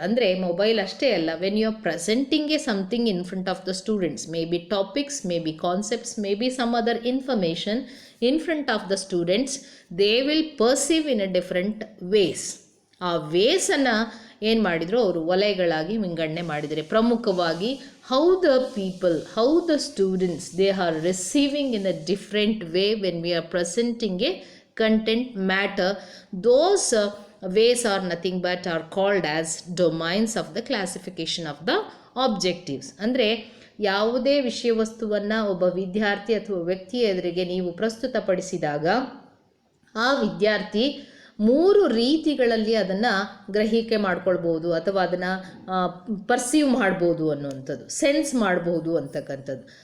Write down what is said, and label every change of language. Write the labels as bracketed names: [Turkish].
[Kannada] ಅಂದರೆ ಮೊಬೈಲ್ ಅಷ್ಟೇ ಅಲ್ಲ, [English] When you are presenting a something in front of the students, may be topics, may be concepts, may be some other information in front of the students, they will perceive in a different ways. [Kannada] ಆ ವೇಸನ್ನು ಏನು ಮಾಡಿದರು ಅವರು ವಲಯಗಳಾಗಿ ವಿಂಗಡಣೆ ಮಾಡಿದರೆ, ಪ್ರಮುಖವಾಗಿ [English] How the people, how the students they are receiving in a different way when we are presenting a content matter. Those ways are nothing but are called as domains of the classification of the objectives. [Kannada] ಅಂದರೆ ಯಾವುದೇ ವಿಷಯ ವಸ್ತುವನ್ನು ಒಬ್ಬ ವಿದ್ಯಾರ್ಥಿ ಅಥವಾ ವ್ಯಕ್ತಿಯ ಎದುರಿಗೆ ನೀವು ಪ್ರಸ್ತುತಪಡಿಸಿದಾಗ ಆ ವಿದ್ಯಾರ್ಥಿ 3 ರೀತಿಗಳಲ್ಲಿ ಅದನ್ನು ಗ್ರಹಿಕೆ ಮಾಡ್ಕೊಳ್ಬೋದು ಅಥವಾ ಅದನ್ನು ಪರ್ಸೀವ್ ಮಾಡ್ಬೋದು ಅನ್ನುವಂಥದ್ದು, ಸೆನ್ಸ್ ಮಾಡ್ಬೋದು ಅಂತಕ್ಕಂಥದ್ದು.